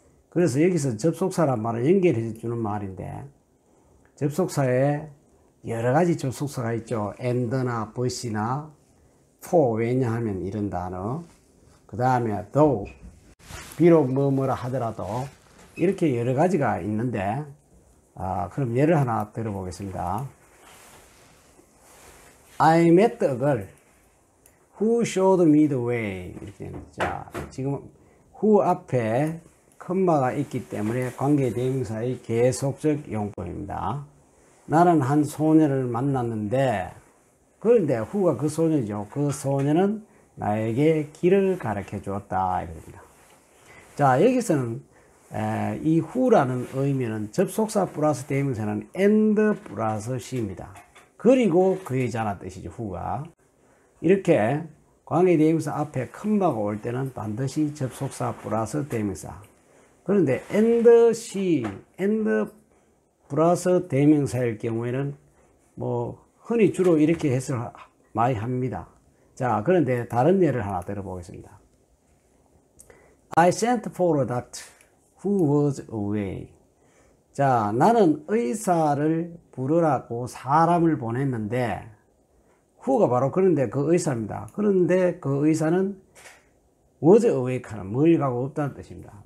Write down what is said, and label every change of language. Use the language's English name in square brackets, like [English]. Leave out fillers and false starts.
[Korean] 그래서 여기서 접속사란 말을 연결해 주는 말인데, 접속사에 여러 가지 접속사가 있죠. and나 but이나 for, 왜냐하면 이런 단어, 그 다음에 though, 비록 뭐뭐라 하더라도, 이렇게 여러 가지가 있는데, 그럼 예를 하나 들어보겠습니다. [English] I met a girl who showed me the way. [Korean] 이렇게. 자, 지금 who 앞에 컴마가 있기 때문에 관계대명사의 계속적 용법입니다. 나는 한 소녀를 만났는데, 그런데 who가 그 소녀죠. 그 소녀는 나에게 길을 가르쳐 주었다. 이겁니다. 자, 여기서는 이 who라는 의미는 접속사 플러스 대명사는 and 플러스 she입니다. 그리고 그 여자란 뜻이죠. who가. 이렇게 관계대명사 앞에 컴마가 올 때는 반드시 접속사 플러스 대명사. 그런데 [English] and she, [Korean] and 플러스 대명사일 경우에는 뭐 흔히 주로 이렇게 해석을 많이 합니다. 자, 그런데 다른 예를 하나 들어보겠습니다. [English] I sent for a doctor who was away. [Korean] 자, 나는 의사를 부르라고 사람을 보냈는데, who가 바로 그런데 그 의사입니다. 그런데 그 의사는 [English] was away [Korean] 하는 멀리 가고 없다는 뜻입니다.